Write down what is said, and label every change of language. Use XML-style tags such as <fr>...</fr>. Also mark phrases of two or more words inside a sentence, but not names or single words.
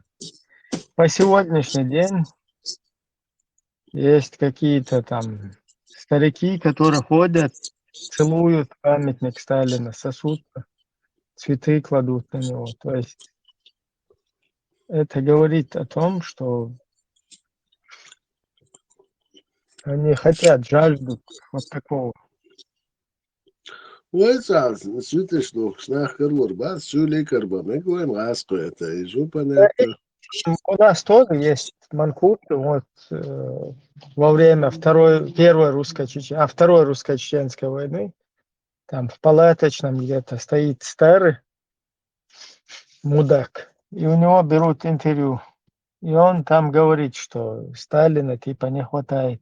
<ru>По сегодняшний день есть какие-то там старики, которые ходят, целуют памятник Сталина, сосут, цветы кладут на него. То есть это говорит о том, что они хотят, жаждут вот такого.</ru> <ce>Уайцас, сютиш, ну, шнахкар вурбас, сюликар ба,</ce> <ru>мы говорим, ласку это, и жопа это. У нас тоже есть манкурты, вот во время Второй русско-чеченской войны, там в палаточном где-то стоит старый мудак, и у него берут интервью, и он там говорит, что Сталина типа не хватает.</ru>